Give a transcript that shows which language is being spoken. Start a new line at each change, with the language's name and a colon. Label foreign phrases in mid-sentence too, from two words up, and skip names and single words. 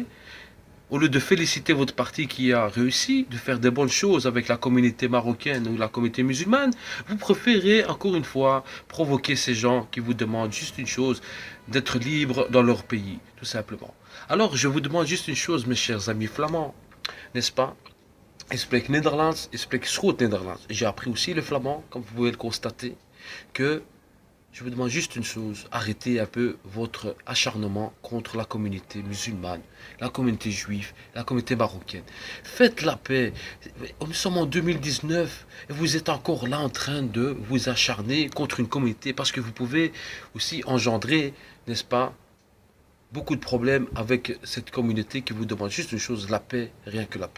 French: Au lieu de féliciter votre parti qui a réussi, de faire des bonnes choses avec la communauté marocaine ou la communauté musulmane, vous préférez encore une fois provoquer ces gens qui vous demandent juste une chose, d'être libres dans leur pays, tout simplement. Alors je vous demande juste une chose, mes chers amis flamands, n'est-ce pas?
Dutch: Ik spreek Nederlands, ik spreek goed Nederlands.
French: J'ai appris aussi le flamand, comme vous pouvez le constater, que je vous demande juste une chose, arrêtez un peu votre acharnement contre la communauté musulmane, la communauté juive, la communauté marocaine. Faites la paix. Nous sommes en 2019 et vous êtes encore là en train de vous acharner contre une communauté parce que vous pouvez aussi engendrer, n'est-ce pas, beaucoup de problèmes avec cette communauté qui vous demande juste une chose, la paix, rien que la paix.